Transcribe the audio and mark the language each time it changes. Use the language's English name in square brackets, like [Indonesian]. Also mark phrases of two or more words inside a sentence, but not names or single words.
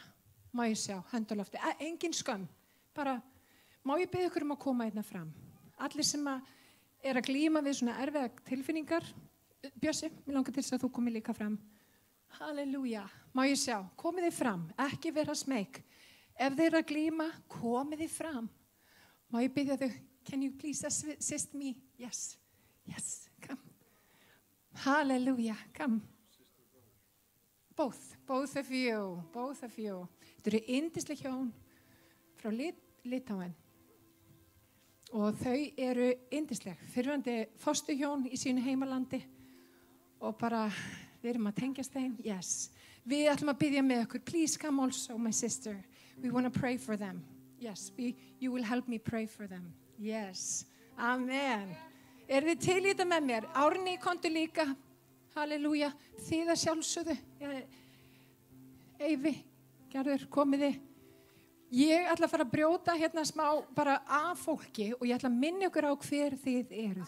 [Icelandic] Má ég sjá, hönd á lofti, engin skömm, bara, má ég biðja ykkur að koma hérna fram? Allir sem að glíma við svona erfiða tilfinningar, Bjössi, mér langar til þess að þú komið líka fram. Halleluja, má ég sjá, komið þið fram, ekki vera smeyk. Ef þið að glíma, komið þið fram. Má ég biðja þau, [English] can you please assist me? Yes, come. Hallelujah, come. Both of you. [Icelandic] Þetta eru yndisleg hjón frá Litáen. Og þau eru yndisleg. Fyrrverandi fóstuhjón í sínu heimalandi. Og bara, við erum að tengjast þeim. [English] Yes. [Icelandic] Við ætlum að biðja með okkur. [English] Please come also, my sister. We want to pray for them. Yes, you will help me pray for them. Yes, [Icelandic] amen. Þið til í þetta með mér? Árný, komdu líka. Halleluja. Þið að sjálfsögðu. Eyvi, Gerður, komiði. Ég ætla að fara að brjóta hérna smá bara af fólki og ég ætla að minna ykkur á hver þið eruð.